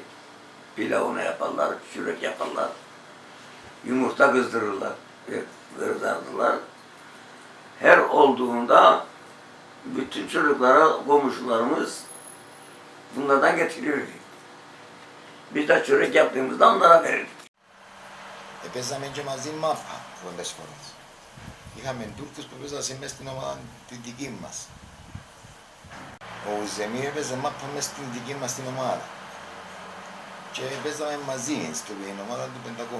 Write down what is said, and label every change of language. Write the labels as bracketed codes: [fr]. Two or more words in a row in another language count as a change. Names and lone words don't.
[tr] Pilavını yaparlar, çörek yaparlar, yumurta kızdırırlar, kızardılar. Her olduğunda bütün çocuklara, komşularımız bunlardan getirirdi. Biz de çörek yaptığımızda onlara verirdik. [el] Παίζαμε και μαζί μάπα πολλές φορές. Είχαμε Τούρκους που παίζασαν μέσα στην ομάδα την δική μας. Ο Ζεμίρ έπαιζε μάπα μέσα στην δική μας την ομάδα. Και παίζαμε μαζί στην ομάδα του Πεντακού.